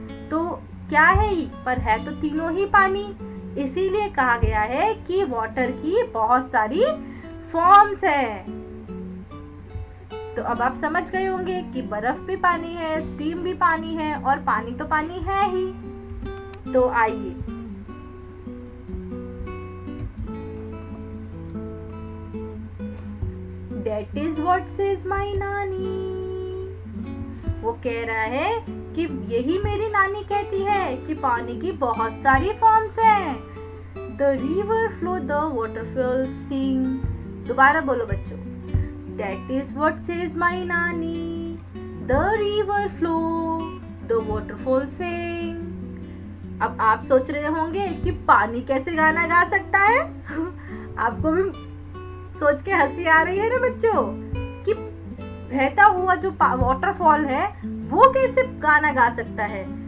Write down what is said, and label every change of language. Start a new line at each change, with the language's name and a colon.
Hindi: तो क्या है ही, पर है तो तीनों ही पानी। इसीलिए कहा गया है कि वाटर की बहुत सारी फॉर्म्स हैं। तो अब आप समझ गए होंगे कि बर्फ भी पानी है, स्टीम भी पानी है और पानी तो पानी है ही। तो आइए
English: That is what says my nani. वो कह रहा है कि यही मेरी नानी कहती है कि पानी की बहुत सारी फॉर्म्स हैं। The river flow, the waterfall sing।
Hindi: दोबारा बोलो बच्चों।
English: That is what says my nani. The river flow, the waterfall sing।
Hindi: अब आप सोच रहे होंगे कि पानी कैसे गाना गा सकता है? आपको भी सोच के हंसी आ रही है ना बच्चों कि बहता हुआ जो वाटरफॉल है वो कैसे गाना गा सकता है।